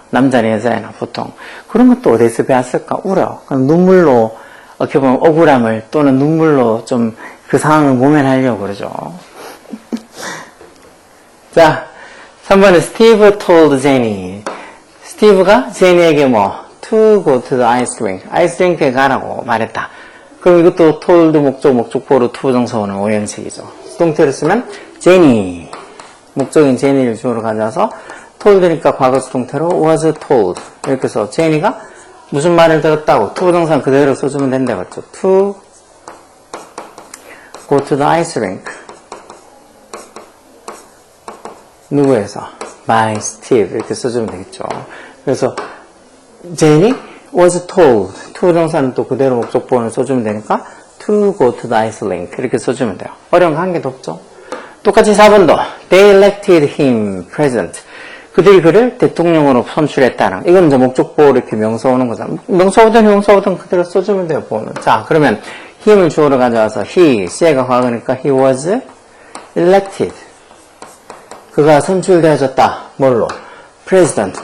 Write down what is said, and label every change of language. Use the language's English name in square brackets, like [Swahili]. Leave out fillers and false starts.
[Korean] 남자나 여자나 보통. 그런 것도 어디서 배웠을까? 울어. 그럼 눈물로, 어떻게 보면 억울함을 또는 눈물로 좀 그 상황을 모면하려고 그러죠. 자, 3번은 [English] Steve told Jenny. [Korean] 스티브가 제니에게 [English] to go to the ice rink. [Korean] 아이스 링크에 가라고 말했다. 그럼 이것도 told 목적보로 투부정사 오는 오형식이죠. 수동태를 쓰면 제니. 목적인 제니를 주어로 가져와서 told니까 과거 수동태로 [English] was told. [Korean] 이렇게 해서 제니가 무슨 말을 들었다고 투부정사는 그대로 써주면 된다고 했죠. [English] to go to the ice rink. [Korean] 누구에서? [English] by Steve. 이렇게 써주면 되겠죠. [Korean] 그래서 제니 [English] was told. [Korean] 투부정사는 또 그대로 목적보호를 써주면 되니까 [English] to go to the ice rink [Korean] 이렇게 써주면 돼요. 어려운 거 한 개도 없죠. 똑같이 4번도 [English] they elected him president. [Korean] 그들이 그를 대통령으로 선출했다는. 이건 이제 목적보호 이렇게 명사 오는 거잖아. 명사 오든 형사 오든 그대로 써주면 돼요. 보호는. 자, 그러면 him을 주어로 가져와서 씨가 과거니까 [English] he was elected. [Korean] 그가 선출되어졌다. 뭘로? president.